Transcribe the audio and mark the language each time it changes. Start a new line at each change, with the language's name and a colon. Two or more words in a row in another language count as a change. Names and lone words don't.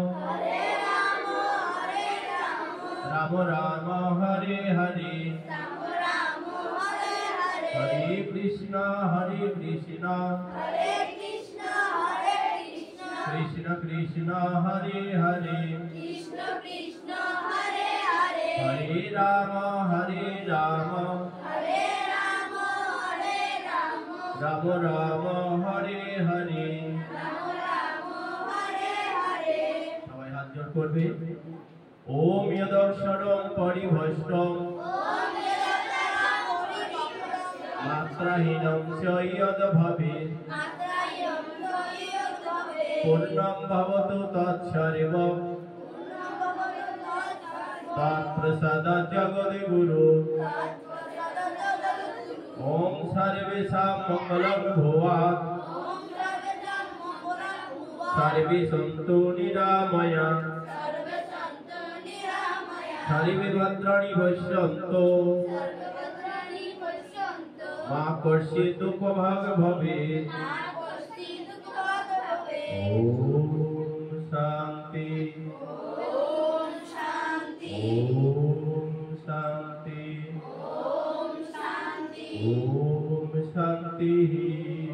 Sanskrit: राम राम हरे हरे हरे कृष्ण कृष्ण कृष्ण हरे हरे हरे राम हरे राम राम राम हरे हरे।
Bangla: সবাই হাত জোড় করবে।
Sanskrit: ওম যদর্শনং পরিভষ্টং মাত্রাহীনং চ যদ্ভবেৎ পূর্ণং ভবতু তৎসর্বং তৎপ্রসাদাৎ জগদ্গুরু। ওম সর্বেষাং মঙ্গলং ভুয়াৎ সর্বে সন্তু নিরাময়াঃ সর্বে ভদ্রাণি পশ্যন্তু মা কশ্চিৎ দুঃখভাগ্ ভবেৎ। ওম শান্তি ওম শান্তি ওম শান্তি।